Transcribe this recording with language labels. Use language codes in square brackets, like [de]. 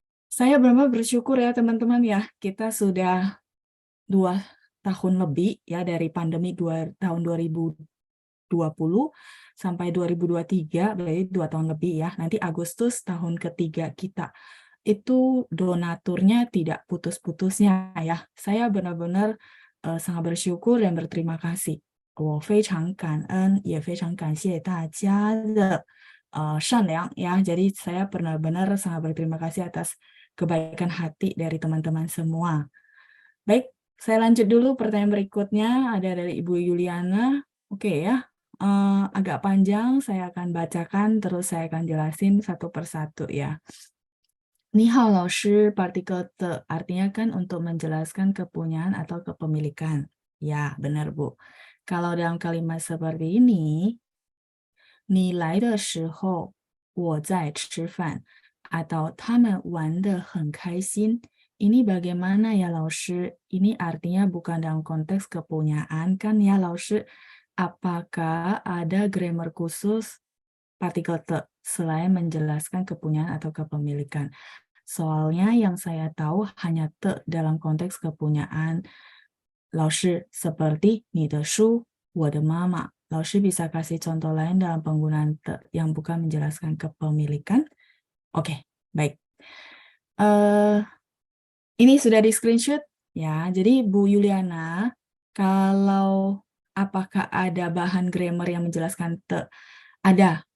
[id] Saya benar-benar bersyukur ya teman-teman ya, kita sudah 2 tahun lebih ya dari pandemi tahun 2020 sampai 2023, berarti 2 tahun lebih ya. Nanti Agustus tahun ketiga kita. Itu donaturnya tidak putus-putusnya ya. Saya benar-benar sangat bersyukur dan berterima kasih. [zh] 我非常感恩，也非常感谢大家的善良ya. [id] Jadi saya benar-benar sangat berterima kasih atas kebaikan hati dari teman-teman semua. Baik, saya lanjut dulu pertanyaan berikutnya, ada dari Ibu Yuliana. Oke ya, agak panjang, saya akan bacakan, terus saya akan jelasin satu persatu ya. [zh] 你好老师, [id] partikel te, artinya kan untuk menjelaskan kepunyaan atau kepemilikan. Ya, benar Bu. Kalau dalam kalimat seperti ini, [zh] 你来的时候我在吃饭, [id] atau [zh] 他们玩得很开心. [id] Ini bagaimana ya, Laoshi? Ini artinya bukan dalam konteks kepunyaan kan ya, Laoshi? Apakah ada grammar khusus partikel te selain menjelaskan kepunyaan atau kepemilikan? Soalnya yang saya tahu hanya te dalam konteks kepunyaan. Laoshi, seperti [zh] 你的书,我的妈妈. [id] Laoshi bisa kasih contoh lain dalam penggunaan te yang bukan menjelaskan kepemilikan? Oke, baik. Ini sudah di screenshot ya. Jadi Bu Yuliana, kalau apakah ada bahan grammar yang menjelaskan te? Ada.